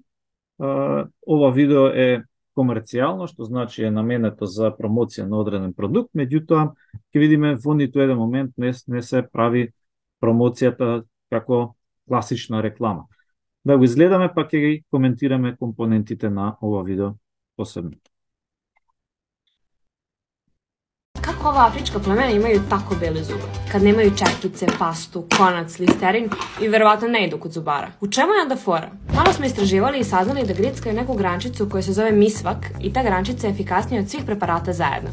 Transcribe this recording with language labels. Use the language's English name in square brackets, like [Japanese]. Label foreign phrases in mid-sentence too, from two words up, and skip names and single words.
[Macedonian] Ова видео е комерцијално, што значи е наменето за промоција на одреден продукт, меѓутоа ќе видиме во ниту еден момент не се прави промоцијата како класична реклама. Да го изгледаме, па ќе ги коментираме компонентите на ова видео посебно. [Serbian] Kako ova afrička plemena imaju tako bele zube? Kad nemaju četkice, pastu, konac, listerin i verovatno ne idu kod zubara. U čemu je onda fora? Malo smo istraživali i saznali da grickaju neku grančicu koja se zove misvak i ta grančica je efikasnija od svih preparata zajedno.